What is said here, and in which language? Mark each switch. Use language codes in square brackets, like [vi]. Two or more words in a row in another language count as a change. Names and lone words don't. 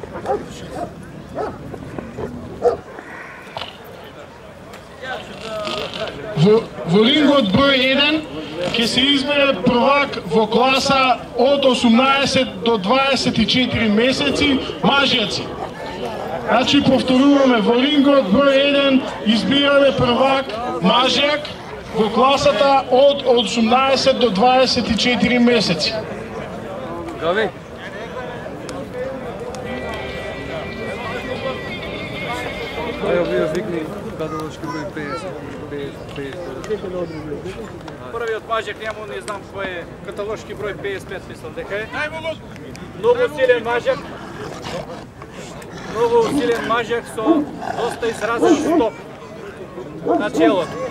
[mk] Во рингот број 1 ќе се избере првак во класа од 18 до 24 месеци мажјаци. Значи повторуваме, во рингот број 1 избираме првак мажјак во класата од 18 до 24 месеци. Гови. [sr] Evo bio vikni kataloški broj 50. [mk] Првиот мажјак нему не знам кој е, каталошки број 55 мислам дека е. Многу силен мажјак. Многу силен мажјак со доста изразен стоп на челото.